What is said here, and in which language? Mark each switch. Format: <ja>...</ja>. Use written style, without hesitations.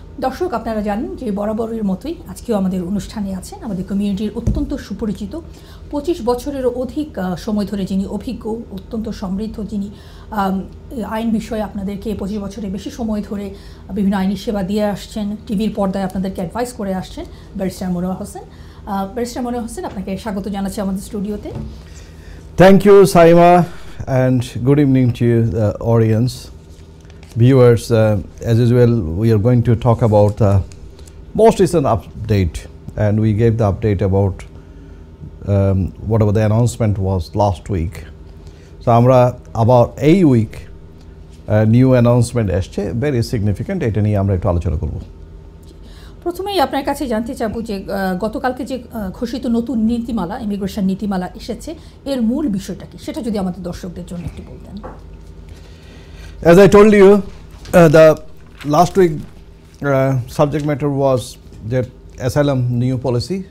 <bn>দর্শক, আপনারা জানেন যে বরাবরের মতোই আজকেও আমাদের অনুষ্ঠানে আছেন আমাদের কমিউনিটির অত্যন্ত সুপরিচিত 25 বছরেরও অধিক সময় ধরে যিনি অভিজ্ঞ, অত্যন্ত সমৃদ্ধ, যিনি আইন বিষয়ে আপনাদেরকে 25 বছরের বেশি সময় ধরে বিভিন্ন আইনি সেবা দিয়ে আসছেন, টিভির পর্দায় আপনাদেরকে অ্যাডভাইস করে আসছেন, ব্যারিস্টার মনোয়ার হোসেন। ব্যারিস্টার মনোয়ার হোসেন, আপনাকে স্বাগত জানাচ্ছি আমাদের স্টুডিওতে।</bn> <en>Thank you Saima, and good evening to you, the audience, viewers. As usual, we are going to talk about the most recent update, and we gave the update about whatever the announcement was last week. So, about a week, new announcement আসছে, very significant.</en> <bn>এটা নিয়ে আমরা একটু আলোচনা করব। প্রথমেই আপনার কাছে জানতে চাবো যে গতকালকে যে ঘোষিত নতুন নীতিমালা, ইমিগ্রেশন নীতিমালা এসেছে, এর মূল বিষয়টা কি সেটা যদি আমাদের দর্শকদের জন্য একটু বলতেন।</bn> <en>As I told you, the last week subject matter was that asylum new policy.</en>